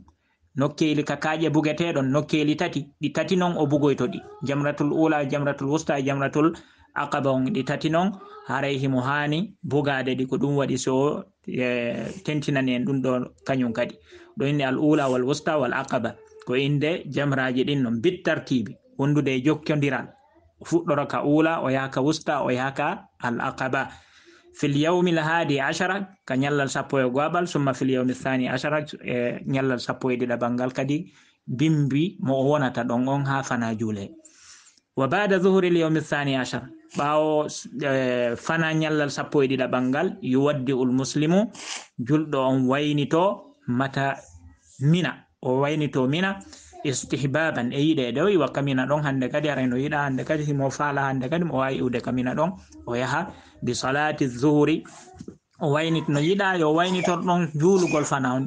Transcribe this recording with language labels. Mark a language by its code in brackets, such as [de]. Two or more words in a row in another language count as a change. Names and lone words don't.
[ff] nokkeli ka kaaƴe bugeteɗon nokkeli tati, ɗi tati non o bugoyto ɗi, [ar] الجمرة الأولى الجمرة الوسطى جمرة العقبة [ff] on ɗi tati non haray himo hani bugade ɗi, ko ɗum waɗi so tentinani en ɗum ɗo kañum kadi ɗo inni [ar] الأولى والوسطى والعقبة [ff] ko inde jamraji ɗin non bittartibi wondude e jokkodiral, fuɗɗoro ka ula o yaha ka wusta o yaha ka al aqaba [ar] في اليوم الحادي عشر [ff] ka nyallal 11 [ar] ثم في اليوم الثاني عشر [ff] nyallal 12 bangal kadi bimbi mo o wonata ɗon on ha fana juule. [ar] وبعد ظهر اليوم الثاني عشر, [ff] ɓawo fana nyallal 12 bangal [ar] يودع المسلم, [ff] julɗo on waynito mata mina, o waynito mina istihbaban e yiɗede o iwa kamina ɗon hande kadi ara no yiɗa hande kadi himo faala hande kadi mo wawi iwde kamina ɗon o yaha [ar] بصلاة الظهر [ff] o waynit no yiɗa yo waynitor ɗon juulugol fana on.